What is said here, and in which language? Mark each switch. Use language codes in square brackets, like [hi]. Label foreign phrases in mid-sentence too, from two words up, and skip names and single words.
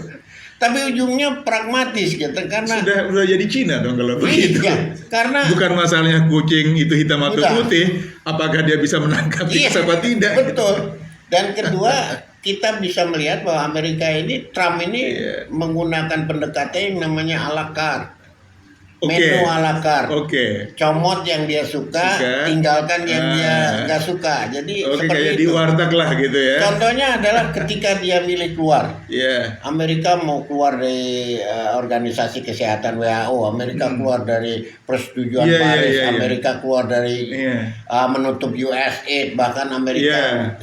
[id] Tapi ujungnya pragmatis gitu, karena sudah jadi Cina dong kalau begitu. Karena bukan masalahnya kucing itu hitam atau putih, apakah dia bisa menangkap tikus apa tidak. Betul. Dan kedua, kita bisa melihat bahwa Amerika ini, Trump ini menggunakan pendekatan yang namanya [fr] à la carte. Menu à la carte. [id] Comot yang dia suka, tinggalkan yang dia nggak suka. Jadi seperti kayak itu. Di warteg lah gitu ya. Contohnya adalah ketika dia milih keluar. Amerika mau keluar dari organisasi kesehatan WHO, Amerika keluar dari persetujuan Paris, Amerika keluar dari menutup USAID, bahkan Amerika.